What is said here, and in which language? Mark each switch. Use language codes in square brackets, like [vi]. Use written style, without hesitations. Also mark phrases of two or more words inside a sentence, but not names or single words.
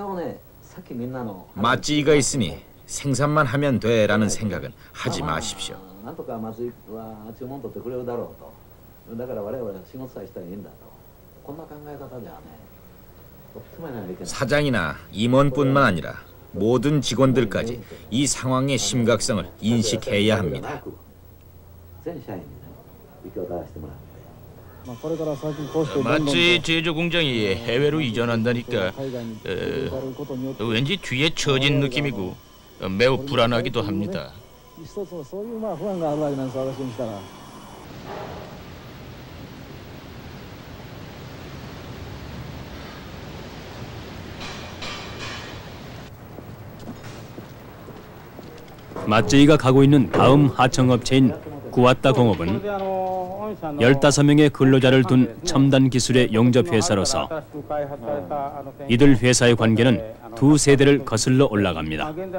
[ko] 맞지이가 있으니 생산만 하면 돼라는 생각은 하지 마십시오. [ja] なんとか松井は注文取ってくれるだろうと。だから我々は仕事さえしたらいいんだと。こんな考え方ではね、とってもやらなきゃいけない。 [ko] 사장이나 임원뿐만 아니라 모든 직원들까지 이 상황의 심각성을 인식해야 합니다. [ja] 全社員にね、行き渡らせてもらって。 [ko] 마츠의 제조 공장이 해외로 이전한다니까 왠지 뒤에 처진 느낌이고 매우 불안하기도 합니다. 마쯔이가 가고 있는 다음 하청업체인 구와타 공업은 15명의 근로자를 둔 첨단 기술의 용접 회사로서 이들 회사의 관계는 두 세대를 거슬러 올라갑니다.